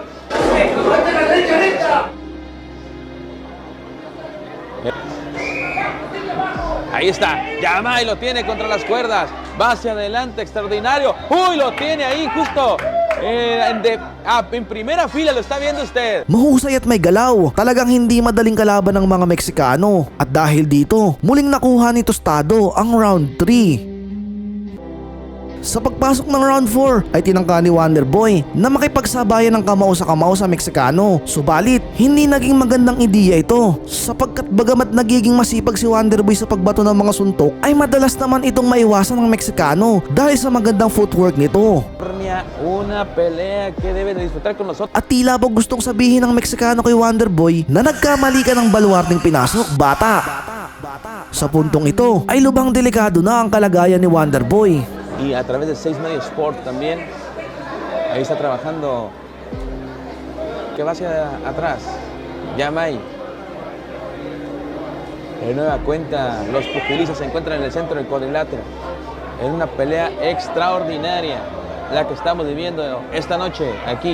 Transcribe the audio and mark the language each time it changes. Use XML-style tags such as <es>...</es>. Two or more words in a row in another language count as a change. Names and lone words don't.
<es>Ahí está, Yamai lo tiene contra las cuerdas, va hacia adelante, extraordinario. Uy, lo tiene ahí justo en primera fila, lo está viendo usted.</es> <tl>Mahusay at may galaw, talagang hindi madaling kalaban ng mga Meksikano. At dahil dito, muling nakuha ni Tostado ang round 3. Sa pagpasok ng round 4 ay tinangka ni Wonderboy na makipagsabayan ng kamao sa Meksikano. Subalit, hindi naging magandang ideya ito sapagkat bagamat nagiging masipag si Wonderboy sa pagbato ng mga suntok ay madalas naman itong maiwasan ng Meksikano dahil sa magandang footwork nito.</tl> <es>Una pelea que debe de disfrutar con nosotros.</es> <tl>At tila ba gustong sabihin ng Meksikano kay Wonderboy na nagkamali ka ng baluarting pinasok, bata. Sa puntong ito ay lubhang delikado na ang kalagayan ni Wonderboy.</tl> <es>Y a través de 6 Medios Sport también, ahí está trabajando, que va hacia atrás, Yamai. De nueva cuenta, los pugilistas se encuentran en el centro del cuadrilátero, en una pelea extraordinaria, la que estamos viviendo esta noche aquí.</es>